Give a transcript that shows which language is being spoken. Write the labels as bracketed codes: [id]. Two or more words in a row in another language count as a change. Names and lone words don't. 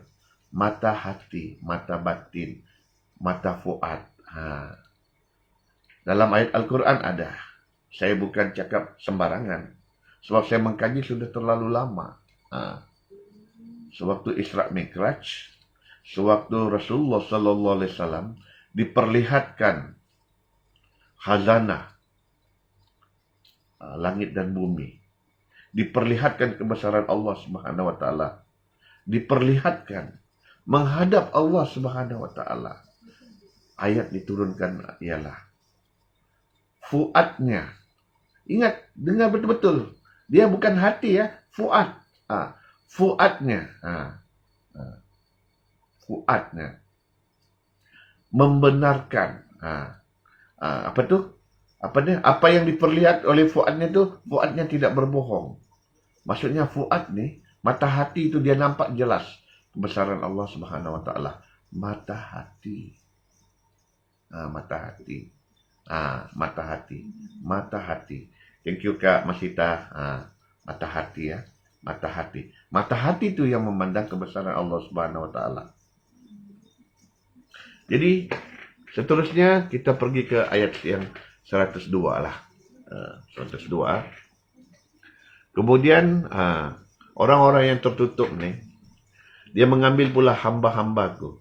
[ms] Mata hati, mata batin, mata fuad. Dalam ayat Al-Quran ada. Saya bukan cakap sembarangan. Sebab saya mengkaji sudah terlalu lama. Sewaktu Isra Mi'raj, sewaktu [ar] رسول الله صلى الله عليه وسلم [ms] diperlihatkan khazanah langit dan bumi, diperlihatkan kebesaran [ar] الله سبحانه وتعالى, [ms] diperlihatkan menghadap [ar] الله سبحانه وتعالى. [ms] Ayat diturunkan ialah fuadnya. Ingat, dengar betul-betul. Dia bukan hati ya, fuad. Fuadnya. Fuadnya. Membenarkan. Apa tu? Apa yang diperlihat oleh fuadnya tu, fuadnya tidak berbohong. Maksudnya fuad ni, mata hati itu dia nampak jelas kebesaran [ar] الله سبحانه وتعالى. [ms] Mata hati. Mata hati. Mata hati. Mata hati. [en] Thank you [ms] Kak Masita. Mata hati ya. Mata hati. Mata hati itu yang memandang kebesaran [ar] الله سبحانه وتعالى. [ms] Jadi seterusnya kita pergi ke ayat yang 102 lah. 102. Kemudian orang-orang yang tertutup ni, dia mengambil pula hamba-hambaku.